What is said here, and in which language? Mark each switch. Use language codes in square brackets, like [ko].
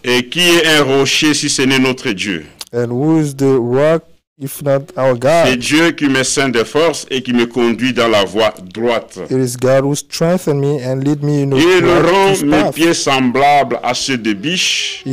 [fr] Et qui est un rocher si ce n'est notre Dieu? [en] And who is the rock if not our God? [fr] C'est Dieu qui me ceint de force et qui me conduit dans la voie droite. [en] It is God who strengthens me and lead me in the [fr] Il rend mes pieds semblables à ceux de biche.